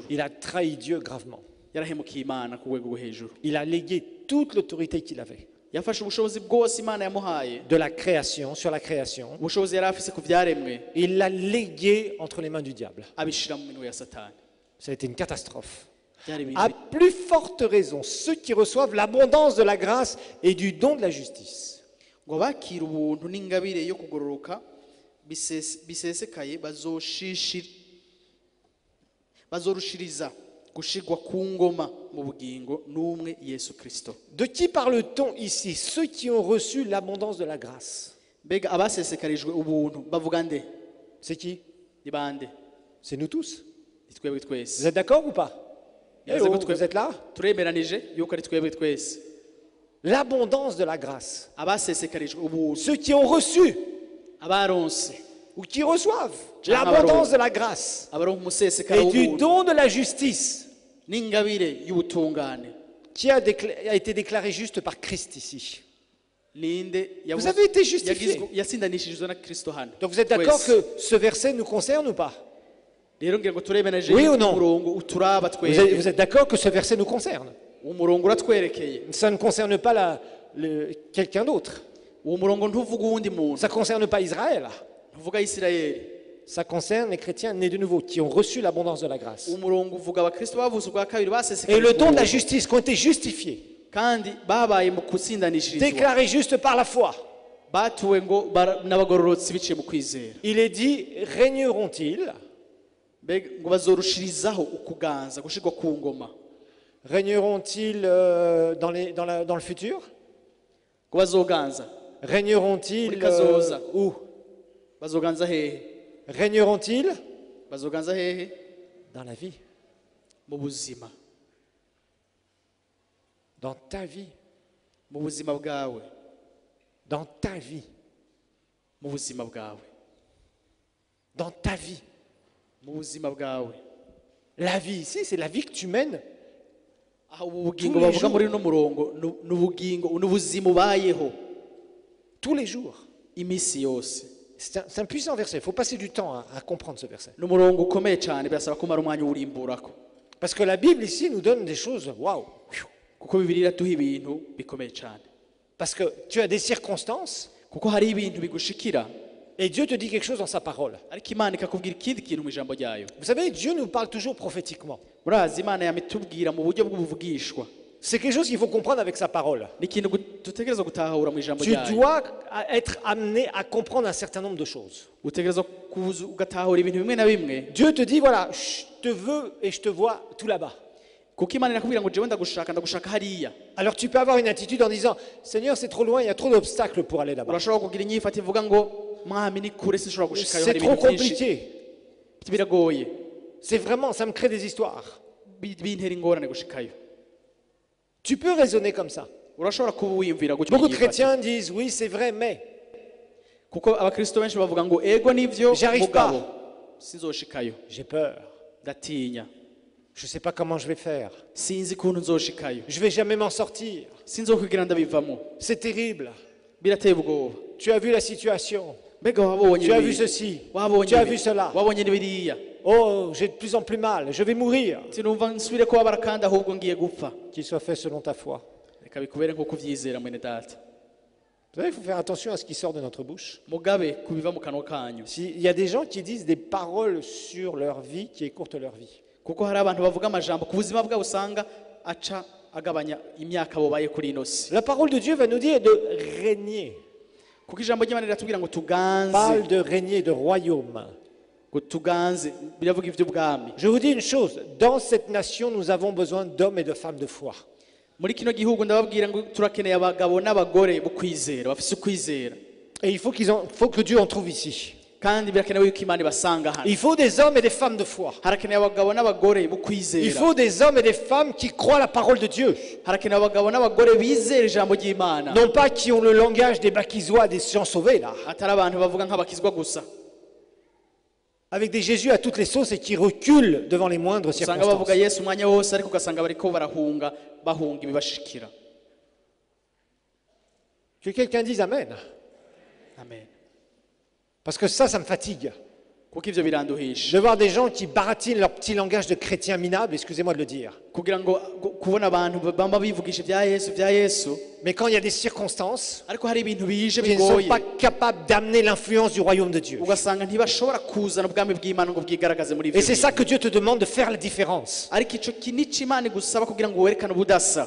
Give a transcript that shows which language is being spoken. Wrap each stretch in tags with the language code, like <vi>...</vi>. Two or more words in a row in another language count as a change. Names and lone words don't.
<fr>Il a trahi Dieu gravement.</fr> <rn>yarahemukiye Imana ku rwego rwo hejuru.</rn> <fr>Il a légué toute l'autorité qu'il avait</fr> <rn>yafashe ubushobozi bwose Imana yamuhaye,</rn> <fr>de la création, sur la création.</fr> <rn>ubushobozi yari afise ku vyaremwe,</rn> <fr>Il l'a légué entre les mains du diable.</fr> <rn>abishira mu minwe ya Satani.</rn> <fr>Ça a été une catastrophe.</fr> <rn>Byari ibintu</rn> <fr>À plus forte raison, ceux qui reçoivent l'abondance de la grâce et du don de la justice.</fr> <rn>ngo bakira ubuntu n'ingabire yo kugororoka bisesekaye bazorushiriza gushigwa ku ngoma mu bugingo n'umwe Yesu Kristo.</rn> <fr>De qui parle-t-on ici? Ceux qui ont reçu l'abondance de la grâce.</fr> <rn>Mbega abasesekarijwe ubuntu bavuga nde?</rn> <fr>C'est qui?</fr> <rn>Ni bande?</rn> <fr>C'est nous tous.</fr> <rn>Ni twebwe</rn> <fr>Vous</fr> <rn>twese.</rn> <fr>êtes d'accord ou pas?</fr> <en>Yes, Hello, good.</en> <fr>vous êtes là?</fr> <rn>Turemeranije yuko ari twebwe twese.</rn> <fr>L'abondance de la grâce.</fr> <rn>Abasesekarijwe ubuntu,</rn> <fr>Ceux qui ont reçu</fr> <rn>abaronse,</rn> <fr>ou qui reçoivent l'abondance de la grâce</fr> <rn>abaronka umusesekara</rn> <fr>et du</fr> <rn>w'ubuntu</rn> <fr>don de la justice</fr> <rn>n'ingabire y'ubutungane.</rn> <fr>qui a été déclaré juste par Christ ici.</fr> <rn>Ninde</rn> <fr>Vous avez été justifiés.</fr> <rn>yasindanishirizwa na Kristo hano.</rn> <fr>Donc vous êtes d'accord</fr> <rn>Twese.</rn> <fr>que ce verset nous concerne ou pas?</fr> <rn>Rero ngira ngo turemeranije</rn> <fr>Oui</fr> <rn>yuko</rn> <fr>ou non?</fr> <rn>umurongo uturaba</rn> <fr>Vous êtes</fr> <rn>twebwe.</rn> <fr>d'accord que ce verset nous concerne?</fr> <rn>Umurongo uratwerekeye.</rn> <fr>Ça ne concerne pas quelqu'un d'autre.</fr> <rn>Uwo murongo ntuvuga uwundi muntu,</rn> <fr>Ça ne concerne pas Israël.</fr> <rn>ntuvuga Isirayeli.</rn> <fr>Ça concerne les chrétiens nés de nouveau, qui ont reçu l'abondance de la grâce.</fr> <rn>Umurongo uvuga abakristo bavutse ubwa kabiri</rn> <fr>Et</fr> <rn>basesekarijwe</rn> <fr>le don de la</fr> <rn>ubuntu,</rn> <fr>justice, qui ont été justifiés,</fr> <rn>kandi babaye mu kutsindanishirizwa,</rn> <fr>déclarés juste par la foi.</fr> <rn>batuwe ngo n'abagororotsi biciye mu kwizera.</rn> <fr>Il est dit, régneront-ils?</fr> <rn>Mbega ngo bazorushirizaho ukuganza gushirwa ku ngoma.</rn> <fr>Régneront-ils dans le futur?</fr> <rn>Ngo bazoganza.</rn> <fr>Régneront-ils</fr> <rn>Muri kazoza.</rn> <fr>où?</fr> <rn>Bazoganza hehe?</rn> <fr>Régneront-ils</fr> <rn>Bazoganza hehe?</rn> <fr>dans la vie,</fr> <rn>Mu buzima.</rn> <fr>dans ta vie,</fr> <rn>Mu buzima bwawe.</rn> <fr>dans ta vie,</fr> <rn>Mu buzima bwawe.</rn> <fr>dans ta vie.</fr> <rn>Mu buzima bwawe.</rn> <fr>La vie ici, c'est la vie que tu mènes</fr> <rn>Aho ubu bugingo</rn> <fr>Tous les</fr> <rn>bavuga</rn> <fr>jours.</fr> <rn>muri uno murongo n'ubugingo n'ubuzima ubayeho</rn> <fr>tous les jours.</fr> <rn>imisi yose.</rn> <fr>C'est un puissant verset. Il faut passer du temps à comprendre ce verset.</fr> <rn>Ni umurongo ukomeye cyane, birasaba kumara umwanya uwurimburako,</rn> <fr>Parce que la Bible ici nous donne des choses, waouh.</fr> <rn>kuko Bibiliya iraduha ibintu bikomeye cyane.</rn> <fr>Parce que tu as des circonstances</fr> <rn>Kuko hari ibintu bigushikira,</rn> <fr>et Dieu te dit quelque chose dans sa parole.</fr> <rn>ariko Imana ikakubwira ikindi kintu mu ijambo ryayo.</rn> <fr>Vous savez, Dieu nous parle toujours prophétiquement.</fr> <rn>Murazi Imana yamitubwira mu buryo bw'ubuvugishwa.</rn> <fr>C'est quelque chose qu'il faut comprendre avec sa parole.</fr> <rn>Ni ikintu dutegereza gutahura mu ijambo</rn> <fr>Tu</fr> <rn>ryayo.</rn> <fr>dois être amené à comprendre un certain nombre de choses.</fr> <rn>Utegereza kuza ugatahura ibintu bimwe na bimwe,</rn> <fr>Dieu te dit, voilà, je te veux et je te vois tout là-bas.</fr> <rn>kuko Imana irakubwira ngo jewe ndagushaka hariya.</rn> <fr>Alors tu peux avoir une attitude en disant, Seigneur, c'est trop loin, il y a trop d'obstacles pour aller là-bas.</fr> <rn>Urashobora kugira inyifata ivuga ngo mwami ni kure sinshobora gushikayo,</rn> <fr>C'est</fr> <rn>hari</rn> <fr>trop</fr> <rn>ibintu byinshi</rn> <fr>compliqué.</fr> <rn>biragoye,</rn> <fr>C'est vraiment, ça me crée des histoires.</fr> <rn>bintera ingorane gushikayo.</rn> <fr>Tu peux raisonner comme ça.</fr> <rn>Urashobora kuba wiyumvira gutyo</rn> <fr>Beaucoup de</fr> <rn>unyifata.</rn> <fr>chrétiens disent, oui, c'est vrai, mais</fr> <rn>Kuko abakristo benshi bavuga ngo ego nivyo</rn> <fr>J'arrive</fr> <rn>mugabo sinzoshikayo,</rn> <fr>j'ai peur,</fr> <rn>ndatinya,</rn> <fr>Je ne sais pas comment je vais faire.</fr> <rn>sinzi ukuntu nzoshikayo,</rn> <fr>Je ne vais jamais m'en sortir.</fr> <rn>sinzokwigira ndabivamo,</rn> <fr>C'est terrible.</fr> <rn>birateye ubwoba.</rn> <fr>Tu as vu la situation.</fr> <rn>Mbega wabonye</rn> <fr>Tu as vu</fr> <rn>ibi?</rn> <fr>ceci.</fr> <rn>Wabonye</rn> <fr>Tu as</fr> <rn>ibi?</rn> <fr>vu cela.</fr> <rn>Wabonye n'ibiriya?</rn> <fr>Oh, j'ai de plus en plus mal. Je vais mourir.</fr> <rn>sinumva nsubire kubabara kandi ahubwo ngiye gupfa.</rn> <fr>Qu'il soit fait selon ta foi.</fr> <rn>Reka bikubere nk'uko uvyizera mwene data.</rn> <fr>Vous savez, il faut faire attention à ce qui sort de notre bouche.</fr> <rn>Mugabe kubiva mu kanwa kanyu,</rn> <fr>Il y a des gens qui disent des paroles sur leur vie qui écourtent leur vie.</fr> <rn>kuko hari abantu bavuga amajambo ku buzima bwabo usanga aca agabanya imyaka bobaye kuri ino si.</rn> <fr>La parole de Dieu va nous dire de régner.</fr> <rn>Kuko ijambo ry'Imana riratubwira ngo</rn> <fr>Parle</fr> <rn>tuganze,</rn> <fr>de régner, de royaume.</fr> <rn>ngo tuganze, biravuga ivy'ubwami.</rn> <fr>Je vous dis une chose, dans cette nation, nous avons besoin d'hommes et de femmes de foi.</fr> <rn>Muri kino gihugu ndababwira ngo turakeneye abagabo n'abagore bo kwizera, bafise ukwizera,</rn> <fr>Et il faut que Dieu en trouve ici.</fr> <rn>kandi birakenewe yuko Imana ibasanga hano.</rn> <fr>Il faut des hommes et des femmes de foi.</fr> <rn>Harakenewe abagabo n'abagore bo</rn> <fr>Il</fr> <rn>kwizera,</rn> <fr>faut des hommes et des femmes qui croient la parole de Dieu.</fr> <rn>harakenewe abagabo n'abagore bizera ijambo ry'Imana,</rn> <fr>Non pas qui ont le langage des bakizois, des gens sauvés là.</fr> <rn>atari abantu bavuga nk'abakizwa gusa,</rn> <fr>Avec des Jésus à toutes les sauces et qui reculent devant les moindres</fr> <rn>usanga bavuga</rn> <fr>circonstances.</fr> <rn>Yesu umwanya wose ariko ugasanga bariko bahunga ibibashikira.</rn> <fr>Que quelqu'un dise Amen. Amen. Parce que ça me fatigue.</fr> <rn>Kuko ivyo biranduhisha,</rn> <fr>De voir des gens qui baratinent leur petit langage de chrétien minable, excusez-moi de le dire.</fr> <rn>kugira ngo kubona abantu bamba bivugisha vya Yesu,</rn> <fr>Mais quand il y a des circonstances,</fr> <rn>ariko hari ibintu bije</rn> <fr>qui ne sont</fr> <rn>bigoye,</rn> <fr>pas capables d'amener l'influence du royaume de Dieu.</fr> <rn>ugasanga ntibashobora kuzana ubwami bw'Imana ngo bwigaragaze muri</rn> <fr>Et</fr> <rn>ivyo</rn> <fr>c'est</fr> <rn>bintu.</rn> <fr>ça que Dieu te demande de faire la différence.</fr> <rn>Ariko ico nico Imana igusaba kugira ngo werekane ubudasa.</rn>